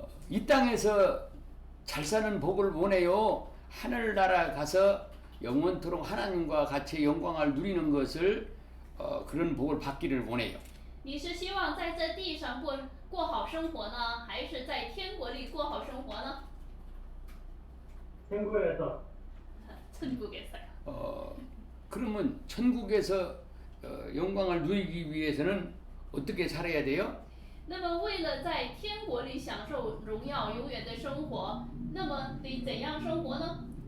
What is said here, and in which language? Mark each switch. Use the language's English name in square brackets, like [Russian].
[Korean] 이 땅에서 잘 사는 복을 원해요. 하늘나라 가서 영원토록 하나님과 같이 영광을 누리는 것을 그런 복을 받기를 원해요. [Chinese] 你是希望在这地上过好生活呢，还是在天国里过好生活呢？ [Korean] 天国에서 천국에서요. 그러면 천국에서 영광을 누리기 위해서는 어떻게 살아야 돼요? [Chinese] 那么为了在天国里享受荣耀永远的生活，那么得怎样生活呢？